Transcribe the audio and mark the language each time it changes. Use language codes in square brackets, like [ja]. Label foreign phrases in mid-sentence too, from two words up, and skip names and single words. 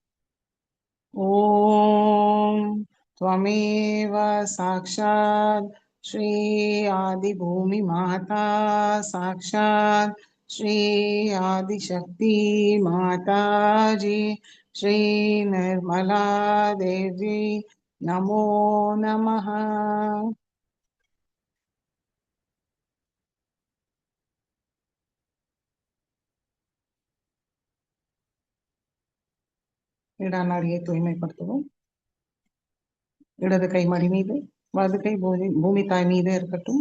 [sa] ஓம் त्वमेव साक्षात् श्री आदि भूमि माता साक्षात् श्री आदिशक्ति माताजी श्री निर्मला देवी नमो नमः। [ta] இடநாடியை தூய்மைப்படுத்துவோம். இடது கை மடி மீது, வலது கை பூமி தாய் மீது இருக்கட்டும்.